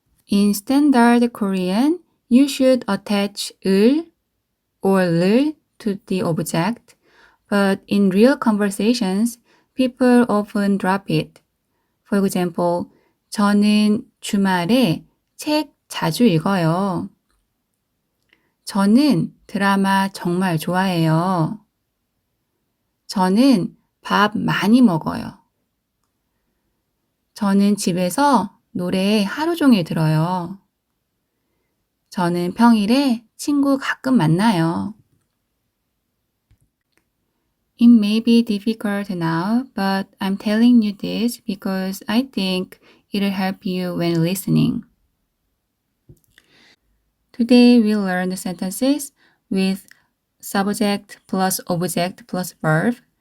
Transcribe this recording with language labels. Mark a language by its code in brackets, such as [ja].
[en] In standard Korean, you should attach 을 or 를 to the object, but in real conversations, people often drop it. For example, [ko] 저는 주말에 책 자주 읽어요. 저는 드라마 정말 좋아해요. 저는 밥 많이 먹어요. 저는 집에서 노래 하루 종일 들어요. 저는 평일에 친구 가끔 만나요. [en] It may be difficult now, but I'm telling you this because I think it'll help you when listening. Today we learned sentences with subject plus object plus verb.